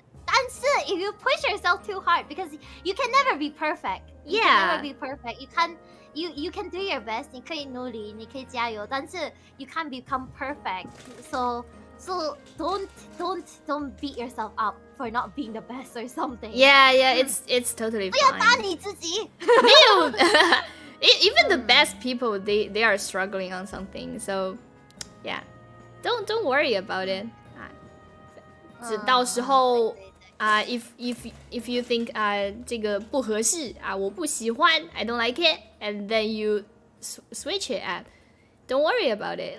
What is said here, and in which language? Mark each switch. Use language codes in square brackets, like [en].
[zh] 但是 [en] if you push yourself too hard, because you can never be perfect. You can never be perfect. You can do your best. [zh] 你可以努力，你可以加油，但是 [en] you can't become perfect. So don't beat yourself up for not being the best or something. Yeah, it's totally [zh] 不要 [en] fine. [zh] 打你自己。没有 [en] even the best people they are struggling on something. So yeah, don't worry about it. [zh] 直到时候 [en] if you think [zh] 这个不合适我不喜欢 [en] I don't like it, and then you switch it don't worry about it.